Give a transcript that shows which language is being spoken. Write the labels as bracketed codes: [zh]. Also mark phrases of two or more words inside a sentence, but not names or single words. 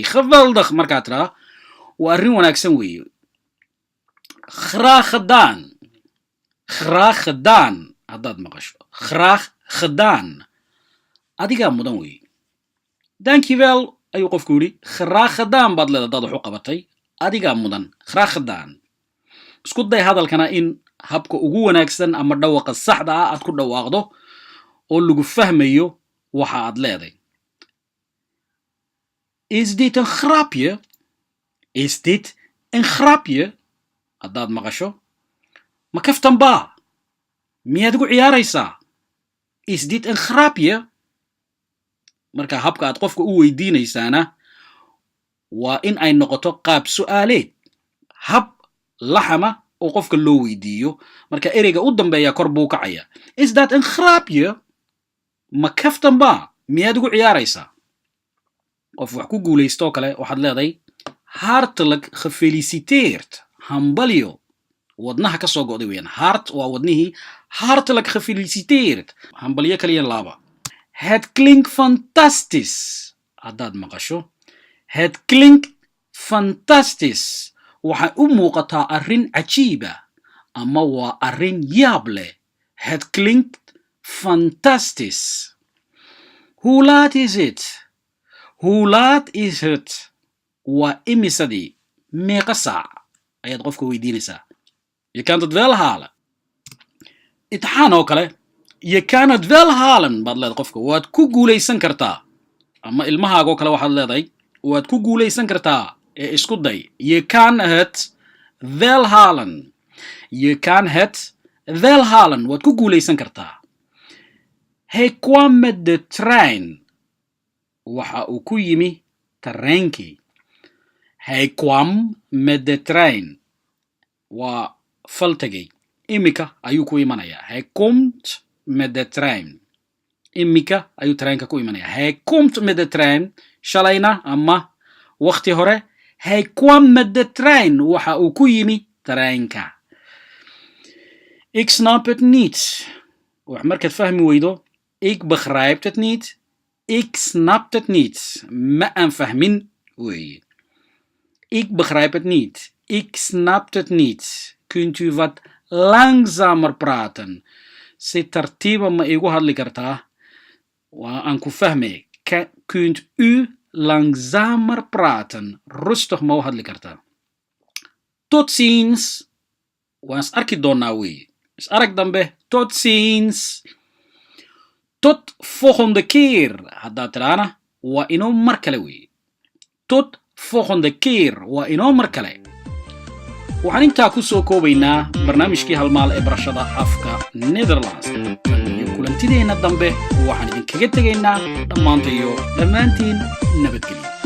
[so] Geweldig markaad tiraa. Waa arrin wanaagsan wey. [nl] Graag gedaan. Graag gedaan. [so] Haddaad maqasho. [nl] Graag gedaan. [so] Adigaa mudan wey. Dankjewel ayuu qofku yidhi. [nl] Graag gedaan [so] baad leedahay haddaad wax u qabatay. Adigaa mudan. [nl] Graag gedaan. [so] Isku day hadalkana in habka ugu wanaagsan ama dhawaqa saxda ah aad ku dhawaaqdo oo lagu fahmayo waxa aad leedahay. [nl] Is dit een grapje? Is dit een grapje? [so] Haddaad maqasho. Ma kaftan baa? Miyaad ugu ciyaaraysaa? [nl] Is dit een grapje? [so] Marka habka aad qofka u weydiinaysaana waa in ay noqoto qaab su'aaleed. Hab laxama oo qofka loo weydiiyo. Marka ereyga u dambeeya kor buu kacaya. [nl] Is dat een grapje? [so] Ma kaftan baa? Miyaad ugu ciyaaraysaa? Of wax ku guulaysto kale waxaad leedahay [nl] hartelijk gefeliciteerd. [so] Hambalyo. Wadnaha ka soo go'day weeyaan. Hart waa wadnihii. [nl] Hartelijk gefeliciteerd. [so] Hambalyo kaliya laaba. [nl] Het klinkt fantastisch. [so] Haddaad maqasho. [nl] Het klinkt fantastisch. [so] Waxay u muuqataa arrin cajiiba ama waa arrin yaab leh. [nl] Het klinkt fantastisch. Hoe laat is het? Hoe laat is het? [so] Waa imisadii. Meeqa saac ayaad qofka weydiinaysaa. [nl] Je kan het wel halen. [so] Imtixaan oo kale. [nl] Je kan het wel halen [so] baad leedahay qofka. Waad ku guulaysan kartaa. Ama ilmahaaga oo kale waxaad leedahay. Waad ku guulaysan kartaa. Isku day. [nl] Je kan het wel halen. Je kan het wel halen. [so] Waad ku guulaysan kartaa. [nl] Hij kwam met de trein. [so] Waxa uu ku yimi tareenkii. [nl] Hij kwam met de trein. [so] Waa fal tegay. Imika ayuu ku imanayaa. [nl] Hij komt met de trein. [so] Imika ayuu treinka ku imanayaa. [nl] Hij komt met de trein. [so] Shalayna ama waqti hore. [nl] Hij kwam met de trein. [so] Waxa uu ku yimi treinka. [nl] Ik snap het niet. [so] Wax markaad fahmi weydo. [nl] Ik begrijp het niet. Ik snap het niet. [so] Ma aan fahmin weeye. [nl] Ik begrijp het niet. Ik snap het niet. Kunt u wat langzamer praten? [so] Si tartiiba ma igu hadli kartaa? Waa aan ku fahmay. [nl] Kunt u langzamer praten? [so] Rustig ma u hadli kartaa? [nl] Tot ziens. [so] Waan is arki doonaa weeye. Is arag dambe. [nl] Tot ziens. Tot volgende keer. [so] Haddaad tiraana waa inoo mar kale weeye. [nl] Tot volgende keer [so] waa inoo mar kale. waxaan intaa ku soo koobaynaa barnaamijkii halmaal ee barashada afka Netherlands. iyo kulantideena dambe waxaan idinkaga tegaynaa dhammaantiin nabadgelyo.